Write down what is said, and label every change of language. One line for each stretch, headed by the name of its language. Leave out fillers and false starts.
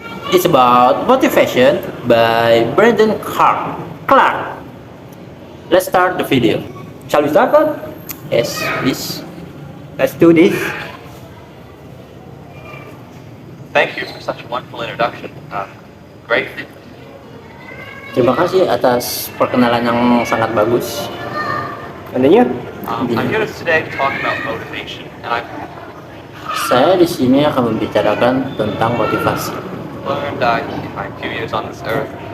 English: It's about motivation by Brandon Clark. Let's start the video. Shall we start, Pak? Yes, please. Let's do this. Thank you for such a wonderful introduction. Great.
Indonesian: Terima kasih atas perkenalan yang sangat bagus.
English: Continue. I'm here today to talk about motivation, and I've
Indonesian: Saya di sini akan membicarakan tentang motivasi.
English: learned in my few years on this earth